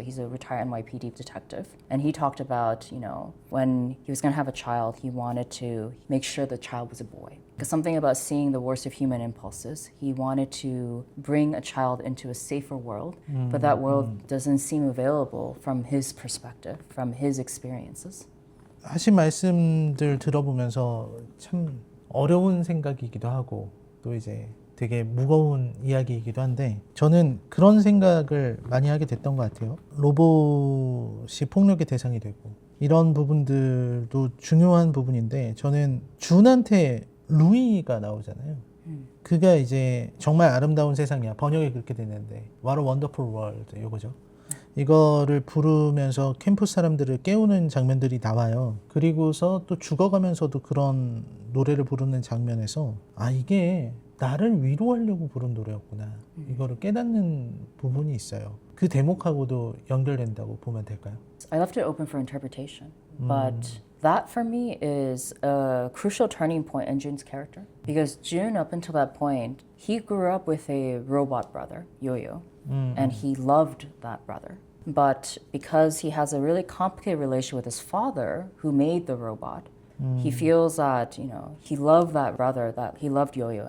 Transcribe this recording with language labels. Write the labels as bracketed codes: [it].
[en] He's a retired NYPD detective. And he talked about, when he was going to have a child, he wanted to make sure the child was a boy. Because something about seeing the worst of human impulses, he wanted to bring a child into a safer world, but that world doesn't seem available from his perspective, from his experiences. [ko] 하신 말씀들 들어보면서 참 어려운 생각이기도 하고 또 이제 되게 무거운 이야기이기도 한데 저는 그런 생각을 많이 하게 됐던 것 같아요. 로봇이 폭력의 대상이 되고 이런 부분들도 중요한 부분인데 저는 준한테 루이가 나오잖아요. 그가 이제 정말 아름다운 세상이야. 번역이 그렇게 됐는데 [en] What a Wonderful World [ko] 이거죠. 이거를 부르면서 캠퍼스 사람들을 깨우는 장면들이 나와요. 그리고서 또 죽어가면서도 그런 노래를 부르는 장면에서 아 이게 나를 위로하려고 부른 노래였구나. 이거를 깨닫는 부분이 있어요. 그 대목하고도 연결된다고 보면 될까요? [en] I left it open for interpretation, but That for me is a crucial turning point in Jun's character. Because Jun, up until that point, he grew up with a robot brother, Yo-Yo, and he loved that brother. But because he has a really complicated relationship with his father, who made the robot, he feels that, he loved that brother, that he loved Yo-Yo.